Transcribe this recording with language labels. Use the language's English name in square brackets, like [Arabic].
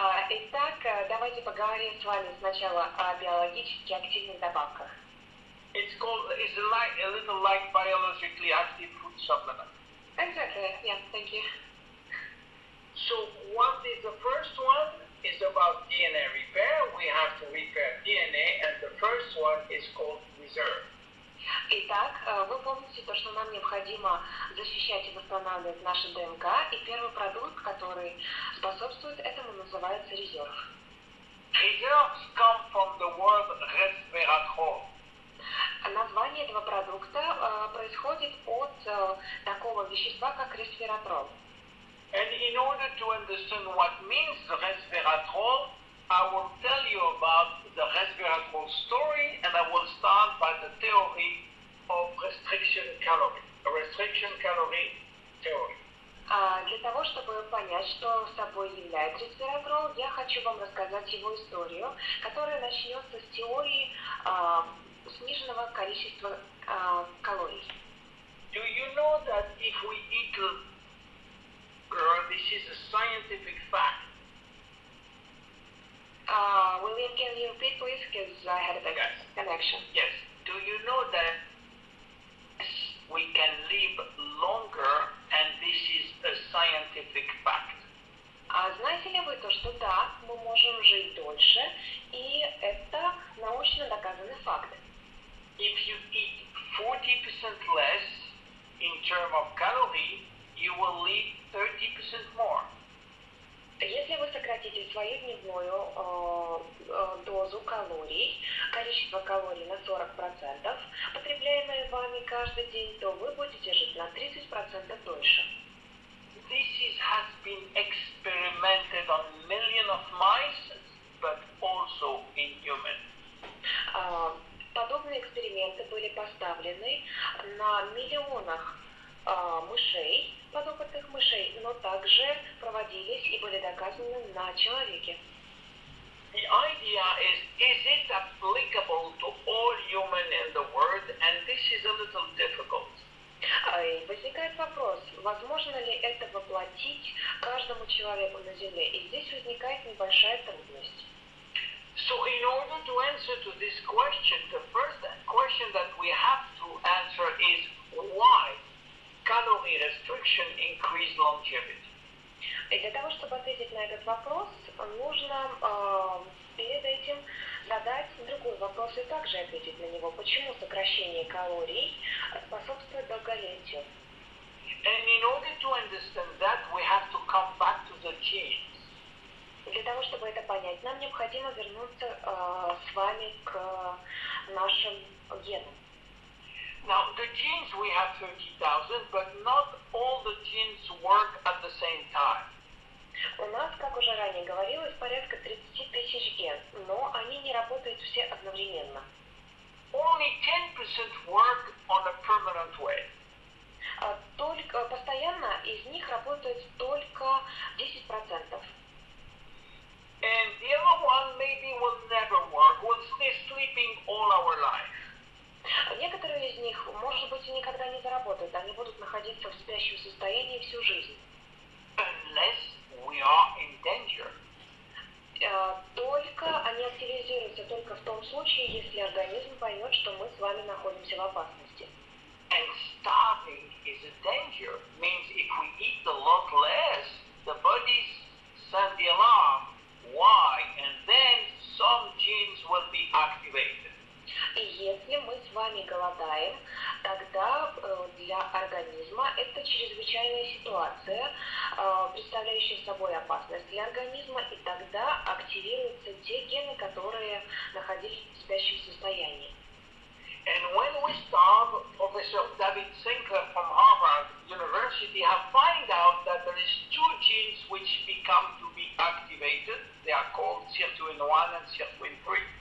[Russian] Итак, давайте поговорим с вами сначала о биологически активных добавках. [English] It's a little like biologically active food supplement. Exactly, yeah, thank you. So what is the first one? Is about DNA repair. We have to repair DNA, and the first one is called reserve. [Russian] Итак, вы помните то, что нам необходимо защищать и восстанавливать наши ДНК, и первый продукт, который способствует этому, называется резерв. [English] Reserves come from the word resveratrol. [Russian] Название этого продукта происходит от такого вещества, как ресвератрол. [English] And in order to understand what means resveratrol, I will tell you about the resveratrol story, and I will start by the theory of restriction calorie theory. [Russian] Для того, чтобы понять, что собой является ресвератрол, я хочу вам рассказать его историю, которая начнется с теории сниженного количества калорий. [English] Do you know that if we eat, this is a scientific fact. William, can you repeat, please? Because I had a bad connection. Yes. Do you know that we can live longer, and this is a scientific fact? [Russian] Знаете ли вы то, что да, мы можем жить дольше, и это научно доказанный факт. [English] If you eat 40% less in terms of calorie, you will live 30% more. [Russian] Если вы сократите свою дневную дозу калорий, количество калорий на 40%, потребляемое вами каждый день, то вы будете жить на 30% дольше. [English] Has been experimented on millions of mice, but also in humans. [Russian] Подобные эксперименты были поставлены на миллионах мышей, подопытных мышей, но также проводились и были доказаны на человеке. [English] The idea is it applicable to all humans in the world? And this is a little difficult. [Russian] И возникает вопрос, возможно ли это воплотить каждому человеку на Земле? И здесь возникает небольшая трудность. [English] So in order to answer to this question, the first question that we have to answer is why calorie restriction increase longevity? [Russian] И для того, чтобы ответить на этот вопрос, нужно перед этим задать другой вопрос и также ответить на него. Почему сокращение калорий способствует долголетию? [English] And in order to understand that, we have to come back to the genes. [Russian] Для того, чтобы это понять, нам необходимо вернуться с вами к нашим генам. [English] Now, the genes, we have 30,000, but not all the genes work at the same time. [Russian] У нас, как уже ранее говорилось, порядка 30 тысяч ген, но они не работают все одновременно. [English] Only 10% work on a permanent way. [Russian] Только постоянно из них работает только 10%. [English] And the other one maybe will never work, will stay sleeping all our life. [Russian] Некоторые из них, может быть, и никогда не заработают, они будут находиться в спящем состоянии всю жизнь. [English] Unless we are in danger. [Russian] Только они активизируются только в том случае, если организм поймет, что мы с вами находимся в опасности. [English] And starving is a danger. Means if we eat a lot less, the bodies send the alarm. Why? And then some genes will be activated. [Russian] И если мы с вами голодаем, тогда для организма это чрезвычайная ситуация, представляющая собой опасность для организма, и тогда активируются те гены, которые находились в спящем состоянии. [English] And when we starve, Professor David Sinclair from Harvard University have found out that there is two genes which become to be activated. They are called sirtuin-1 and sirtuin-3.